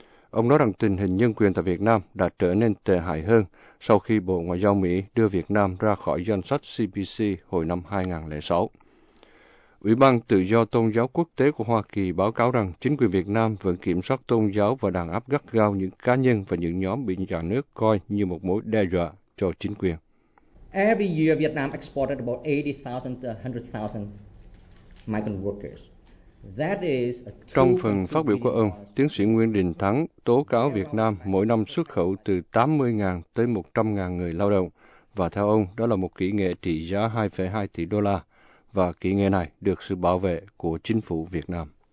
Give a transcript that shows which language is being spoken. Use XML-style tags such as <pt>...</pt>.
<vi>Ông nói rằng tình hình nhân quyền tại Việt Nam đã trở nên tệ hại hơn sau khi Bộ Ngoại giao Mỹ đưa Việt Nam ra khỏi danh sách CPC hồi năm 2006. Ủy ban Tự do Tôn giáo Quốc tế của Hoa Kỳ báo cáo rằng chính quyền Việt Nam vẫn kiểm soát tôn giáo và đàn áp gắt gao những cá nhân và những nhóm bị nhà nước coi như một mối đe dọa cho chính quyền.</vi> <en>Every year Vietnam exported about 80,000 to 100,000 migrant workers. That is a</en> <vi>Trong phần phát biểu của ông, tiến sĩ Nguyễn Đình Thắng tố cáo Việt Nam mỗi năm xuất khẩu từ 80,000 tới 100,000 người lao động, và theo ông, đó là một kỹ nghệ trị giá 2,2 tỷ đô la, và kỹ nghệ này được sự bảo vệ của chính phủ Việt Nam.</vi>